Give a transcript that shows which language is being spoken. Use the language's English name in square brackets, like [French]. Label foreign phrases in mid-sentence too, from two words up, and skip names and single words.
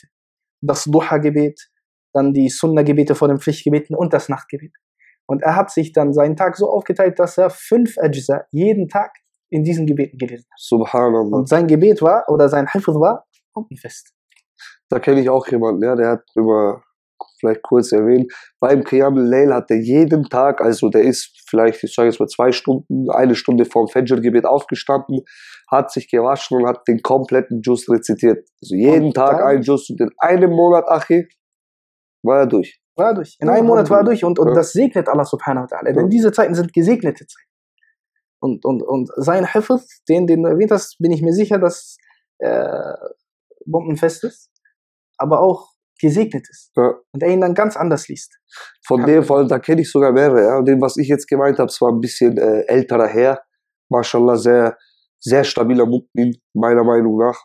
[German] Das Duha-Gebet, dann die Sunna-Gebete vor den Pflichtgebeten und das Nachtgebet. Und er hat sich dann seinen Tag so aufgeteilt, dass er 5 Ajza jeden Tag in diesen Gebeten gelesen hat. Subhanallah. Und sein Gebet war, oder sein Hifz war, fest. Da kenne ich auch jemanden, ja, der hat immer, vielleicht kurz erwähnt, beim [Arabic] قيام الليل [German] hat er jeden Tag, also der ist vielleicht, ich sage jetzt mal 2 Stunden, 1 Stunde vorm Fajr-Gebet aufgestanden, hat sich gewaschen und hat den kompletten Juz rezitiert. Also jeden Tag ein Juz und in einem Monat, Achi, war er durch. War er durch. In einem Monat war er durch und das segnet [Arabic] الله سبحانه وتعالى. [German] Denn diese Zeiten sind gesegnete Zeiten. Und sein Hifz, den du erwähnt hast, bin ich mir sicher, dass bombenfest ist, aber auch gesegnet ist. Ja. Und er ihn dann ganz anders liest. Von dem Fall, da kenne ich sogar mehrere. Ja. Und dem, was ich jetzt gemeint habe, es war ein bisschen älterer Herr. Mashallah, sehr, sehr stabiler Mu'min, meiner Meinung nach.